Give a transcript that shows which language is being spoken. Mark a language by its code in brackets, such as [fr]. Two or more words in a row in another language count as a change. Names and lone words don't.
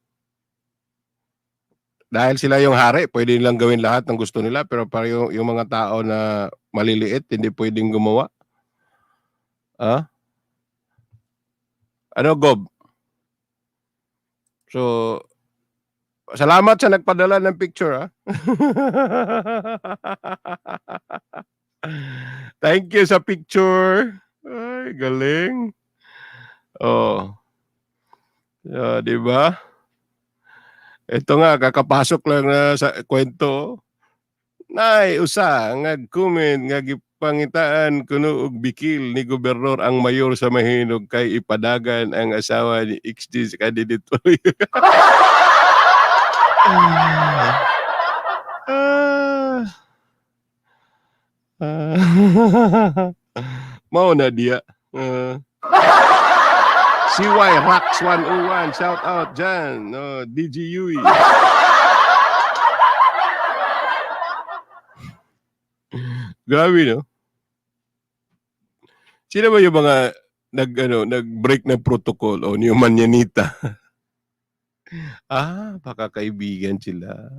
[tl] Dahil sila yung hari, pwede nilang gawin lahat ng gusto nila, pero para yung mga tao na maliliit, hindi pwedeng gumawa. Ano, Gob? So, salamat sa nagpadala ng picture, ha? [en] Thank you [tl] sa picture. Ay, galing. Di ba? Ito nga, kakapasok lang na sa kwento. Nay, [ceb] usa, comment, nga gipangitaan kuno og bikil ni gobernador ang mayor sa Mahinog kay ipadagan ang asawa ni XD sa candidate. Mao na diya. [tl] CY Rax 101, shout out dyan. DJ Yui. Grabe, no? Sino ba yung mga nag-break ng protocol o yung manyanita? Baka kaibigan sila.